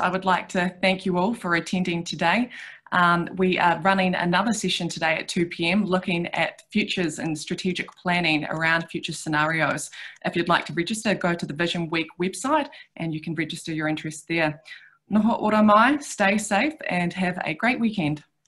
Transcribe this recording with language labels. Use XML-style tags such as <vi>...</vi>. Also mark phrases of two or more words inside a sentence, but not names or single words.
<en>I would like to thank you all for attending today. We are running another session today at 2 p.m. looking at futures and strategic planning around future scenarios. If you'd like to register, go to the Visionweek website and you can register your interest there.</en> <mi>Noho ora mai,</mi> <en>stay safe and have a great weekend.</en>